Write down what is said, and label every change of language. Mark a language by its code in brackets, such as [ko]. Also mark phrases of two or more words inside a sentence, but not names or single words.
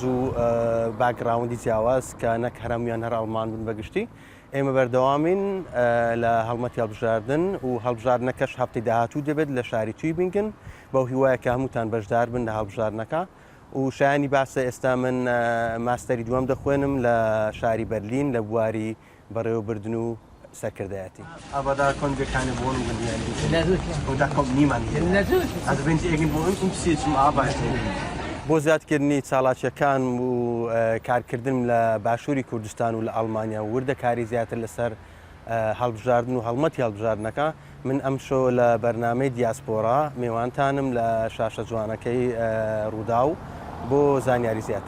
[ckb] و باگراوندی جیاواز کە نەک هەرەمویان هەر ئەڵمان بن بەگشتی ئێمە بەردەوامین لە هەڵمەتی هەڵبژاردن و هەڵبژاردنەکەش هەفتەی داهاتوو دەبێت لە شاری تویبینگن بەو هیوایە کە هەمووتان بەشدار بن لە هەڵبژاردنەکە و شایانی باسە ئێستا من ماستەری دووەم دەخوێنم لە شاری بەرلین لە بواری بەڕێوەبردن و سەرکردایەتی. [de] Aber da können wir keine Wohnung realisieren. Und da kommt niemand hin. Also wenn Sie irgendwo umziehen zum Arbeiten. [ckb] بۆ زیادکردنی چالاکیەکان و کارکردن لە باشووری کوردستان و لە ئەڵمانیا و وردەکاری زیاتر لەسەر هەڵبژاردن و هەڵمەتی هەڵبژاردنەکە من ئەمشۆ لە بەرنامەی دیاسپۆرا میوانتانم لە شاشە جوانەکەی ڕووداو بۆ زانیاری زیاتر.